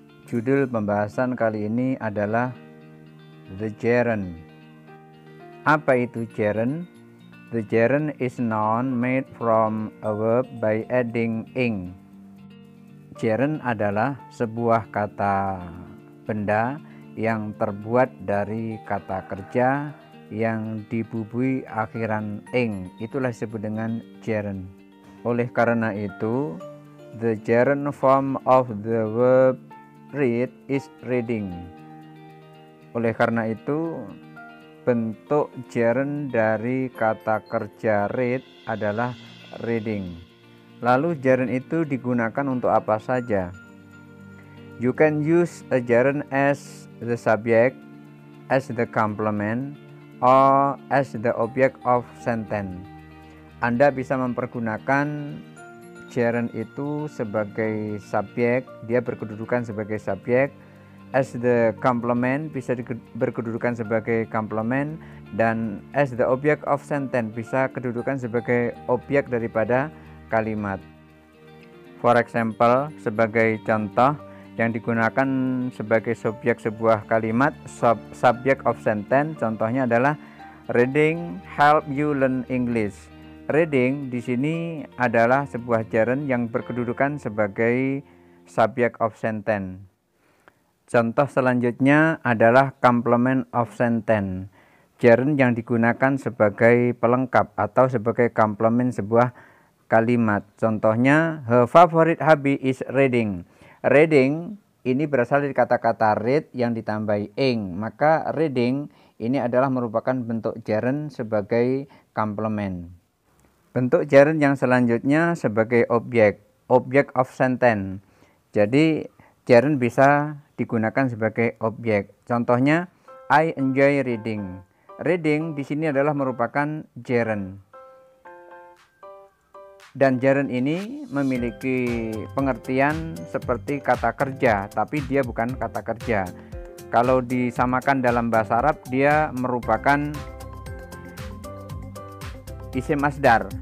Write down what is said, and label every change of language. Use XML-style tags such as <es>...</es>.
<id>Judul pembahasan kali ini adalah The Gerund. Apa itu gerund?</id> <en>The gerund is noun made from a verb by adding ing.</en> <id>Gerund adalah sebuah kata benda yang terbuat dari kata kerja yang dibubui akhiran ing. Itulah disebut dengan gerund. Oleh karena itu,</id> <en>the gerund form of the verb read is reading.</en> <id>Oleh karena itu, bentuk gerund dari kata kerja read adalah reading. Lalu gerund itu digunakan untuk apa saja?</id> <en>You can use a gerund as the subject, as the complement, or as the object of sentence.</en> <id>Anda bisa mempergunakan gerund itu sebagai subjek, dia berkedudukan sebagai subjek.</id> <en>As the complement</en> <id>bisa berkedudukan sebagai complement, dan</id> <en>as the object of sentence</en> <id>bisa kedudukan sebagai objek daripada kalimat.</id> <en>For example,</en> <id>sebagai contoh, yang digunakan sebagai subjek sebuah kalimat, subject of sentence, contohnya adalah</id> <en>reading help you learn English.</en> <id>Reading di sini adalah sebuah gerund yang berkedudukan sebagai subject of sentence. Contoh selanjutnya adalah complement of sentence, gerund yang digunakan sebagai pelengkap atau sebagai complement sebuah kalimat. Contohnya,</id> <en>her favorite hobby is reading.</en> <id>Reading ini berasal dari kata-kata read yang ditambahi ing, maka reading ini adalah merupakan bentuk gerund sebagai complement. Bentuk gerund yang selanjutnya sebagai object of sentence. Jadi gerund bisa digunakan sebagai objek. Contohnya,</id> <en>I enjoy reading.</en> <id>Reading di sini adalah merupakan gerund. Dan gerund ini memiliki pengertian seperti kata kerja, tapi dia bukan kata kerja. Kalau disamakan dalam bahasa Arab, dia merupakan isim masdar.</id>